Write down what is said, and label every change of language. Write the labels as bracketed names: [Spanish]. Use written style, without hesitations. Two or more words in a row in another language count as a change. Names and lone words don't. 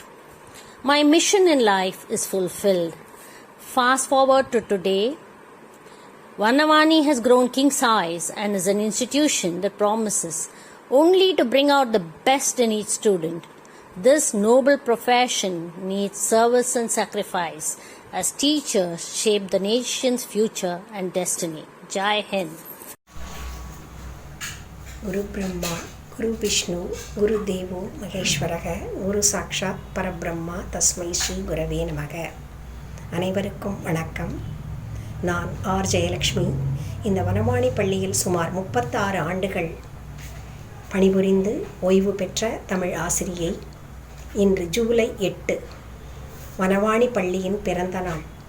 [English] My mission in life is fulfilled. Fast forward to today, Vanavani has grown king size and is an institution that promises only to bring out the best in each student. This noble profession needs service and sacrifice as teachers shape the nation's future and destiny. Jai Hind. [Sanskrit] गुरु ब्रह्मा, गुरु विष्णु, गुरु देवो महेश्वरः, गुरु साक्षात् परब्रह्म, तस्मै श्री गुरवे नमः. [Tamil] அனைவருக்கும் வணக்கம். நான் ஆர் ஜெயலக்ஷ்மி. இந்த வனவாணி பள்ளியில் சுமார் 36 ஆண்டுகள் பணிபுரிந்து ஓய்வு பெற்ற தமிழ் ஆசிரியை. இன்று ஜூலை 8 வனவாணி பள்ளியின் பிறந்த நாள்.